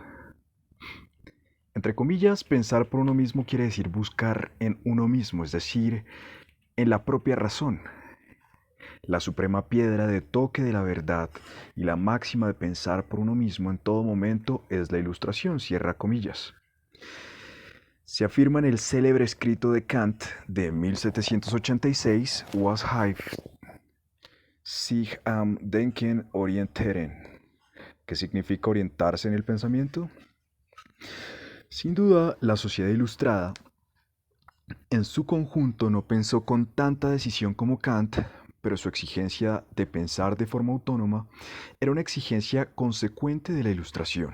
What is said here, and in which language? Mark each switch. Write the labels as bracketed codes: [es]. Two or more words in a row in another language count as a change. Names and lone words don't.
[es] Entre comillas, pensar por uno mismo quiere decir buscar en uno mismo, es decir, en la propia razón, la suprema piedra de toque de la verdad y la máxima de pensar por uno mismo en todo momento es la ilustración, cierra comillas. Se afirma en el célebre escrito de Kant de 1786, [de] Was heißt sich am Denken orientieren, [es] que significa orientarse en el pensamiento. Sin duda, la sociedad ilustrada en su conjunto no pensó con tanta decisión como Kant, pero su exigencia de pensar de forma autónoma era una exigencia consecuente de la Ilustración.